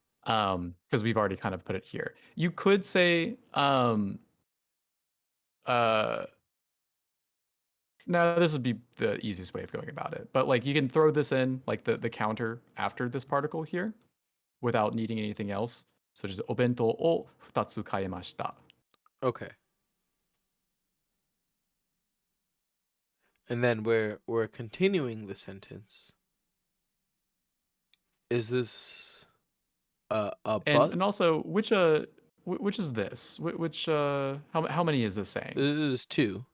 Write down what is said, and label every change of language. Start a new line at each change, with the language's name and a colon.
English: Because we've already kind of put it here. You could say uh no, this would be the easiest way of going about it. But like you can throw this in like the counter after this particle here without needing anything else. So just
Japanese: お弁当を2つ買いました.
English: Okay. And then we're continuing the sentence. Is this a but? And also which is this? Which how many is this saying? This is 2.